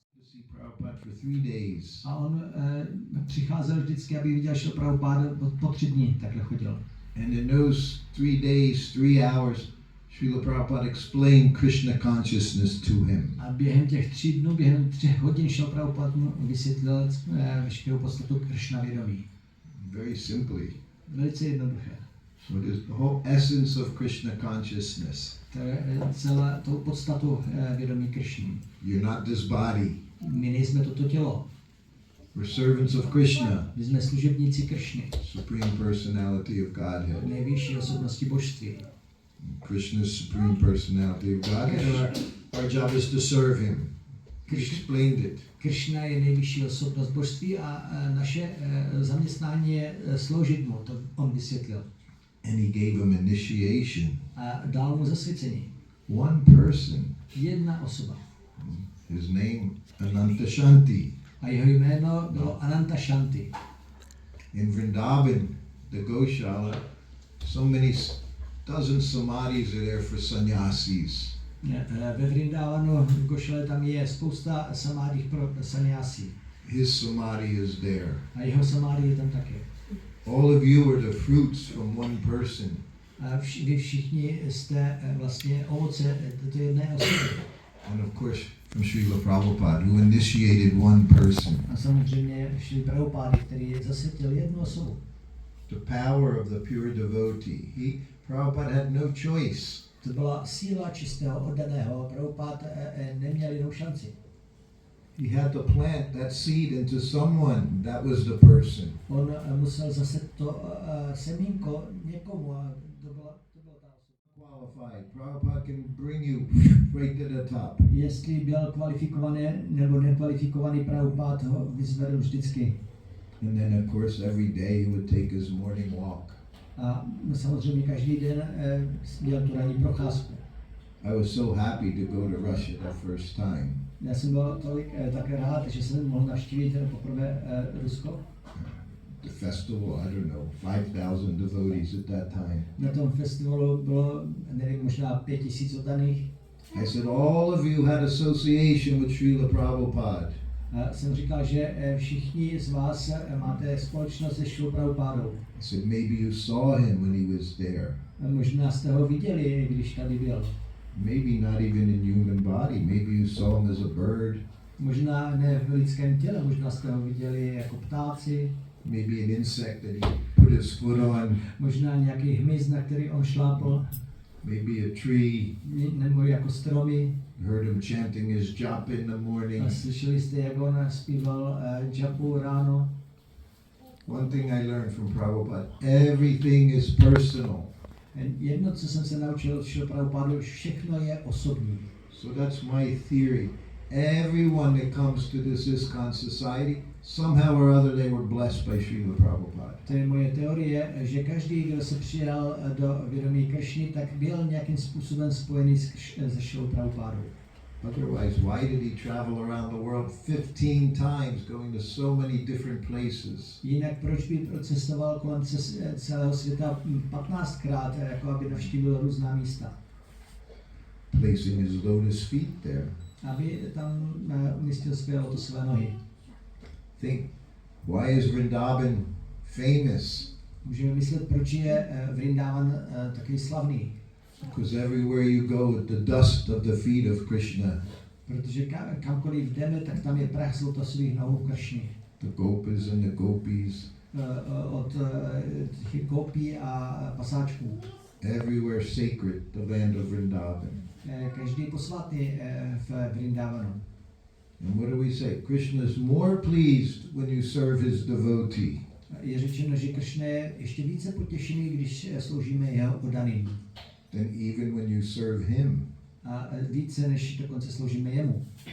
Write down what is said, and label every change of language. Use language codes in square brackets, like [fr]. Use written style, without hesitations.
[en] To see Prabhupada for 3 days. [cs] A on přicházel vždycky, aby viděl Šrilu Prabhupádu po 3 dny, takhle chodil. [en] And in those 3 days, 3 hours, Srila Prabhupada explained Krishna consciousness to him. [cs] A během těch 3 dnů, během 3 hodin Šrila Prabhupada mu vysvětlil veškerou podstatu Krishna vědomí. [en] Very simply. [cs] Velice jednoduché. [en] What is the whole essence of Krishna consciousness? [cs] To je celá tou podstatu vědomí Krishny. [en] You're not this body. [cs] My nejsme toto tělo. [en] We're servants of Krishna. [cs] My jsme služebníci Krishny. [en] Supreme personality of Godhead. [cs] Nejvyšší osobnosti božství. [en] Krishna's supreme personality of Godhead. Our job is to serve him. He explained it. [cs] Krishna je nejvyšší osobnost božství a naše zaměstnání je sloužit mu, to on vysvětlil. [en] And he gave him initiation. [cs] A dal mu zasvěcení. [en] One person. [cs] Jedna osoba. [en] His name Ananta Shanti. [cs] A jeho jméno bylo Ananta Shanti. [en] In Vrindavan, the Goshala, so many dozens samadhis are there for sannyasis. [cs] Ve Vrindavanu, v Gošale, tam je spousta samádí pro sannyasi. [en] His samadhi is there. [cs] A jeho samádí je tam také. [en] All of you are the fruits from one person. [cs] A vy všichni jste vlastně ovoce této jedné osoby. [en] And of course, from Srila Prabhupada, who initiated one person. [cs] A samozřejmě Šrila Prabhupády, který zasvětil jednu osobu. [en] The power of the pure devotee. Prabhupada had no choice. [cs] To byla síla čistého oddaného. Prabhupád neměl jinou šanci. [en] He had to plant that seed into someone. That was the person. [cs] On musel zase to semínko někomu a to byla ta osoba. [en] Qualified. Prabhupada can bring you right to the top. [cs] Jestli byl kvalifikovaný nebo nekvalifikovaný, Prabhupád ho vyzvedl vždycky. [en] And then of course every day he would take his morning walk. [cs] A samozřejmě každý den měl tu ranní procházku. [en] I was so happy to go to Russia the first time. [cs] Já jsem byl tak rád, že jsem mohl navštívit poprvé Rusko. [en] The festival, I don't know, 5,000 devotees at that time. [cs] Na tom festivalu bylo, nevím, možná 5,000 oddaných. [en] I said, all of you had association with Srila Prabhupada. [cs] Jsem říkal, že všichni z vás máte společnost se Šrilou Prabhupádou. [en] I said, maybe you saw him when he was there. [cs] Možná jste ho viděli, když tady byl. [en] Maybe not even in human body. Maybe you saw him as a bird. [cs] Možná ne v lidském těle, možná jste ho viděli jako ptáci. [en] Maybe an insect that he put his foot on. [cs] Možná nějaký hmyz, na který on šlápl. [en] Maybe a tree. [cs] Nebo jako stromy. [en] You heard him chanting his japa in the morning. [cs] A slyšeli jste, jak on zpíval japu ráno. [en] One thing I learned from Prabhupada, everything is personal. [cs] Jedno, co jsem se naučil od Šrily Prabhupády, všechno je osobní. [en] So that's my theory. Everyone that comes to this ISKCON society, somehow or other they were blessed by Srila Prabhupada. [cs] To je moje teorie, že každý, kdo se přijal do vědomí Kršny, tak byl nějakým způsobem spojený se Šrilou Prabhupádou. [en] Otherwise, why did he travel around the world 15 times, going to so many different places? [cs] Jinak proč by procestoval kolem celého světa 15krát, jako aby navštívil různá místa? [en] Placing his lotus feet there. [cs] Aby tam umístil své lotosové nohy. [en] Think, why is Vrindavan famous? [cs] Můžeme myslet, proč je Vrindavan takový slavný. [en] Because everywhere you go, the dust of the feet of Krishna. [cs] Protože kamkoliv jdeme, tak tam je prach zlotosvých nohou Kršny. [en] The gopas and the gopis. [cs] Od těch gopí a pasáčků. [en] Everywhere sacred, the land of Vrindavan. [cs] Každý posvatý v Vrindavanu. [en] And what do we say? Krishna is more pleased when you serve his devotee. [cs] Je řečeno, že Kršna je ještě více potěšený, když sloužíme jeho oddaným. [en] Than even when you serve him. [cs] A více, než dokonce sloužíme jemu.